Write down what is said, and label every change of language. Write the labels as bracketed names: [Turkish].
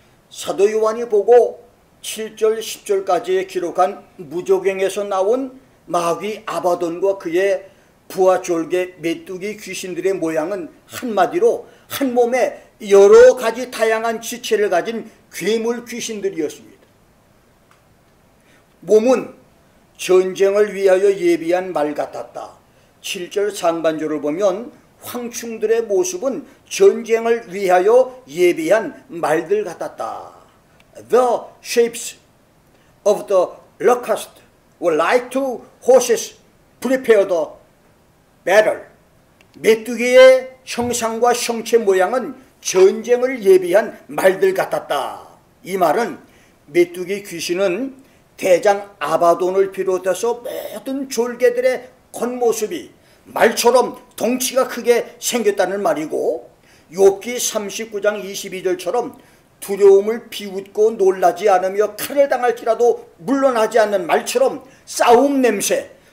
[Korean] 사도 요한이 보고 7절 10절까지 기록한 무저갱에서 나온 마귀 아바돈과 그의 부하졸개 메뚜기 귀신들의 모양은 한마디로 한 몸에 여러 가지 다양한 지체를 가진 괴물 귀신들이었습니다. 몸은 전쟁을 위하여 예비한 말 같았다. 7절 상반절을 보면 황충들의 모습은 전쟁을 위하여 예비한 말들 같았다. [English] The shapes of the locust were like two horses prepared the battle. [Korean] 메뚜기의 형상과 형체 모양은 전쟁을 예비한 말들 같았다. 이 말은 메뚜기 귀신은 대장 아바돈을 비롯해서 모든 졸개들의 겉모습이 말처럼 덩치가 크게 생겼다는 말이고, 욥기 39장 22절처럼 두려움을 비웃고 놀라지 않으며 칼을 당할지라도 물러나지 않는 말처럼 싸움 냄새,